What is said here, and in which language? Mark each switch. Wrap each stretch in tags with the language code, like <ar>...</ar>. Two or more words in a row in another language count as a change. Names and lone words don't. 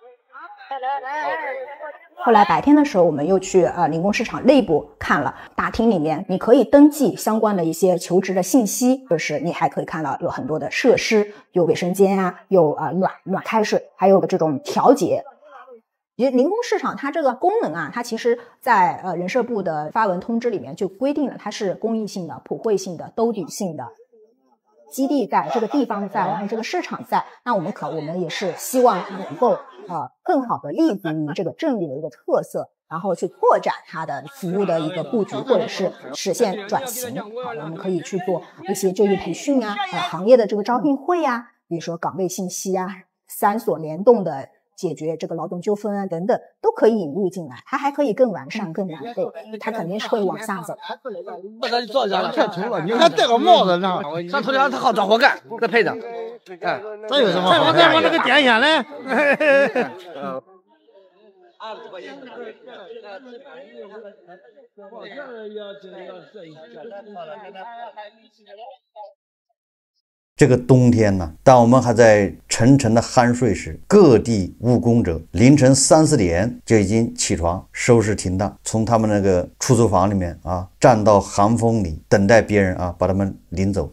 <zh>後來白天的時候，我們又去零工市場內部看了大廳裡面，你可以登記相關的一些求職的信息，就是你還可以看到有很多的設施，有衛生間啊，有暖開水，還有這種調節。零工市場它這個功能啊，它其實在人社部的發文通知裡面就規定了，它是公益性的、普惠性的、兜底性的。基地在這個地方在，然後這個市場在，那我們也是希望能夠更好的立足於這個鎮裡的一個特色，然後去拓展它的服務的一個布局，或者是實現轉型。我們可以去做一些就業培訓啊，行業的這個招聘會啊，比如說崗位信息啊，3所聯動的解決這個勞動糾紛啊等等，都可以引入進來，它還可以更完善、更完備，它肯定是會往下走。把咱造假了，太丑了！你看戴個帽子呢，上头梁他好找活幹，再配上。哎，這有什麼？再往那個點下來。這個冬天呢，當我們還在沉沉的酣睡時，各地務工者凌晨3、4點就已經起床收拾停當，從他們那個出租房裡面站到寒風裡等待別人把他們領走。</zh>